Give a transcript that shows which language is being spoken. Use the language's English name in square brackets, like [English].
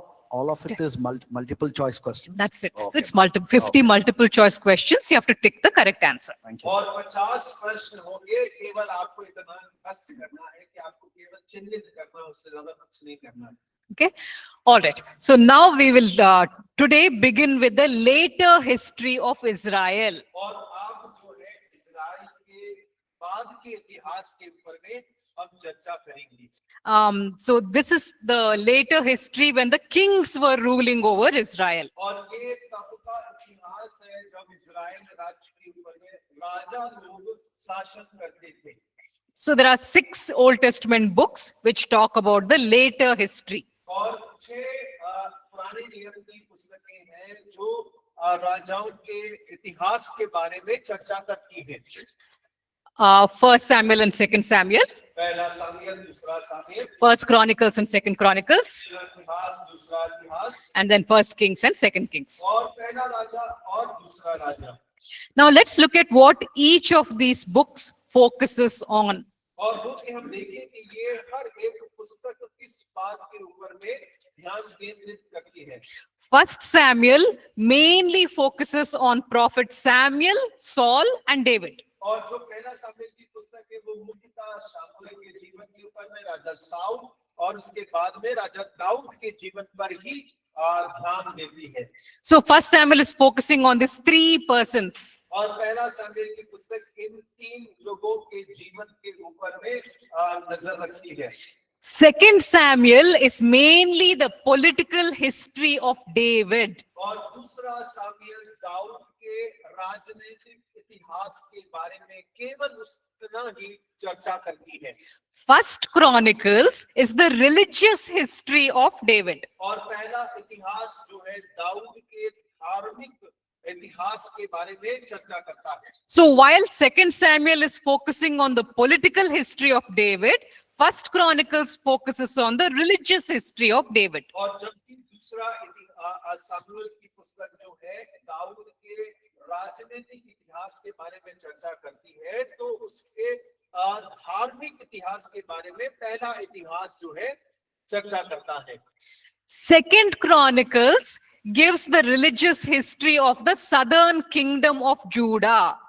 [English] all of it is multiple choice questions. that's it. So Okay. it's 50 multiple choice questions. You have to tick the correct answer. Thank you. [Hindi] और 50 प्रश्न होंगे, केवल आपको इतना बस करना है कि आपको केवल चिन्हित करना है, उससे ज्यादा कुछ नहीं करना है। [English] Okay, all right. So now we will today begin with the later history of Israel. [Hindi] और आप जो है इजराइल के बाद के इतिहास के ऊपर में हम चर्चा करेंगे। [English] So this is the later history when the kings were ruling over Israel. [Hindi] और ये तब का इतिहास है जब इजराइल राज्य के ऊपर में राजा लोग शासन करते थे। [English] So there are 6 Old Testament books which talk about the later history. [Hindi] और 6 पुराने नियम की पुस्तकें हैं जो राजाओं के इतिहास के बारे में चर्चा करती हैं। [English] 1 Samuel and 2 Samuel, [Hindi] पहला सामुएल, दूसरा सामुएल, [English] 1 Chronicles and 2 Chronicles, [Hindi] पहला इतिहास, दूसरा इतिहास, [English] and then 1 Kings and 2 Kings. [Hindi] और पहला राजा और दूसरा राजा। [English] Now let's look at what each of these books focuses on. [Hindi] और हो कि हम देखें कि ये हर एक पुस्तक किस बात के ऊपर में ध्यान केंद्रित करती है। [English] 1 Samuel mainly focuses on prophet Samuel, Saul and David. [Hindi] और जो पहला सामुएल की पुस्तक है वो मुख्यतः शामूएल के जीवन के ऊपर में राजा साउल और उसके बाद में राजा दाऊद के जीवन पर ही ध्यान देती है। [English] So 1 Samuel is focusing on these 3 persons. [Hindi] और पहला सामुएल की पुस्तक इन 3 लोगों के जीवन के ऊपर में नजर रखती है। [English] 2 Samuel is mainly the political history of David. [Hindi] और दूसरा सामुएल दाऊद के राजनीतिक इतिहास के बारे में केवल उतना ही चर्चा करती है। [English] 1 Chronicles is the religious history of David. [Hindi] और पहला इतिहास जो है दाऊद के धार्मिक इतिहास के बारे में चर्चा करता है। [English] So while Second Samuel is focusing on the political history of David, First Chronicles focuses on the religious history of David. [Hindi] और जबकि दूसरा सामुएल की पुस्तक जो है दाऊद के राजनीतिक इतिहास के बारे में चर्चा करती है, तो उसके धार्मिक इतिहास के बारे में पहला इतिहास जो है चर्चा करता है। [English] Second Chronicles gives the religious history of the southern kingdom of Judah.